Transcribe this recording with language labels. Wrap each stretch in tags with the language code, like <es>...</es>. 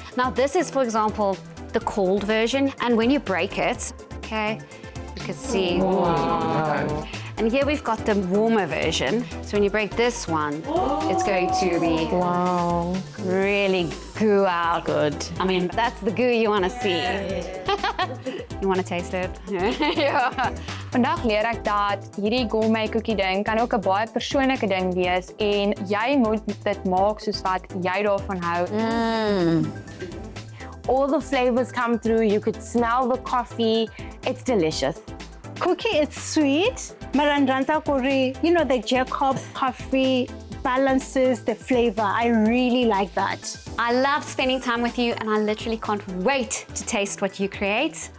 <en>Now this is, for example, the cold version. And when you break it, okay, you can see. Wow. And here we've got the warmer version. So when you break this one, it's going to be really goo out good. I mean, that's the goo you want to see. You want to taste it?</en> <af>Ja. Vandag leer ek dat hierdie gourmet cookie ding kan ook 'n baie persoonlike ding wees en jy moet dit maak soos wat jy daarvan hou.</af> <en>All the flavors come through. You could smell the coffee. It's delicious. Cookie is sweet,</en> <af>maar dan</af> <en>kori, you know, the Jacob coffee balances the flavor. I really like that. I love spending time with you and I literally can't wait to taste what you create.</en>